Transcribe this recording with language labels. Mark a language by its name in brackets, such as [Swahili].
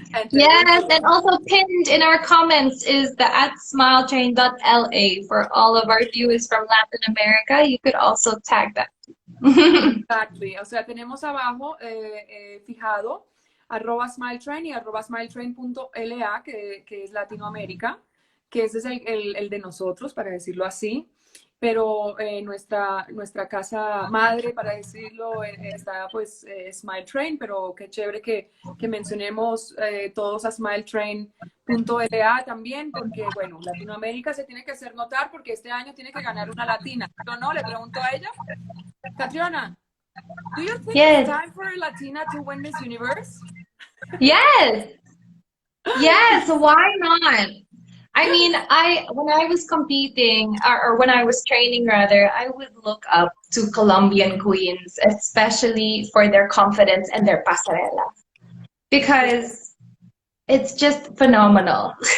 [English] Yes, and also pinned in our comments is the @smiletrain.la for all of our viewers from Latin America. You could also tag that. Exactly. [Spanish] O sea, tenemos abajo fijado @smiletrain y @smiletrain.la, que es Latinoamérica, que ese es el de nosotros, para decirlo así. Pero nuestra casa madre, para decirlo, está pues Smile Train, pero qué chévere que mencionemos todos a smiletrain.la también, porque bueno, Latinoamérica se tiene que hacer notar porque este año tiene que ganar una latina. ¿O no? Le pregunto a ella. [English] Catriona, do you think it's time for a Latina to win Miss Universe? Yes. Yes, why not? I mean, when I was competing or when I was training rather, I would look up to Colombian queens, especially for their confidence and their pasarela, because it's just phenomenal.